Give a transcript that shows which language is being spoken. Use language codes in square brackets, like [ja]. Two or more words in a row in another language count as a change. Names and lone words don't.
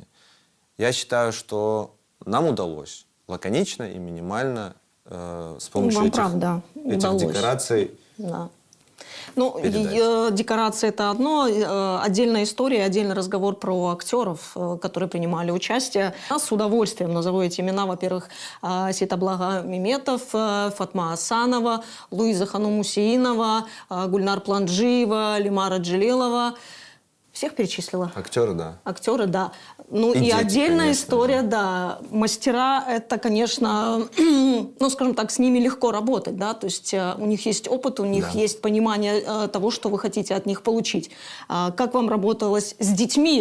[ru] Я считаю, что нам удалось лаконично и минимально с помощью Вам этих правда удалось. декораций. Да. Ну, передать. декорация — это одно, отдельная история, отдельный разговор про актеров, которые принимали участие. Я с удовольствием назову эти имена. Во-первых, Ситаблага Меметов, Фатма Асанова, Луиза Ханум-Мусеинова, Гульнар Планджиева, Лимара Джилелова. Всех перечислила? Актеры, да. Актеры, да. Ну И и дети, отдельная конечно история, же. да. Мастера, это, конечно, ну, скажем так, с ними легко работать, да. То есть у них есть опыт, у них Да. есть понимание того, что вы хотите от них получить. Как вам работалось с детьми?